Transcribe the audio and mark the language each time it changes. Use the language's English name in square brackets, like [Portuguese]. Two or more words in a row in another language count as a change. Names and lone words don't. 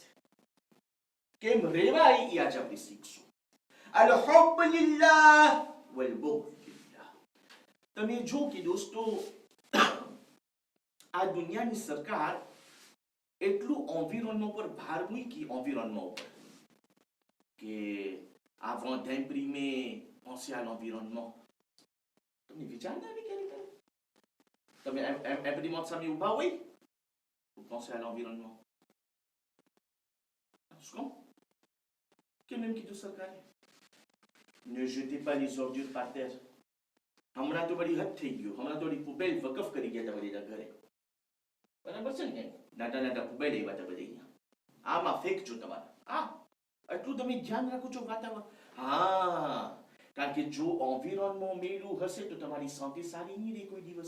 [Gujarati] કેમ રેવાય એ આજે આપણે શીખશું. [Arabic] الحب لله والبغض لله. [Gujarati] તમે જો કે દોસ્તો, આ દુનિયાની સરકાર એટલું એન્વાયરમેન્ટ પર ભાર મૂકી, એન્વાયરમેન્ટ ઉપર, કે [French] avant d'imprimer, pensez à l'environnement. [Gujarati] તમને વિચાર ના આવી ક્યારે ક્યારે? તમે imprimante સામે ઊભા હોય, [French] vous pensez à l'environnement. [Gujarati] શું કેમ એમ કીધું સરકારે? [French] Ne jetez pas les ordures par terre. [Gujarati] હમણાં તો બધી હદ થઈ ગયું. હમણાં તો બધી પુબેલ વકફ કરી ગયા હતા બધા ઘરે. બરાબર છે ને? નાના નાના પુબેલ એવા હતા બધા અહીંયા. આમાં ફેંકજો તમારે. એટલું તમે ધ્યાન રાખો છો વાતાવરણ. હા, કારણ કે જો એન્વાયરમેન્ટ મેલું હશે તો તમારી શાંતિ સારી નહીં રહે કોઈ દિવસ.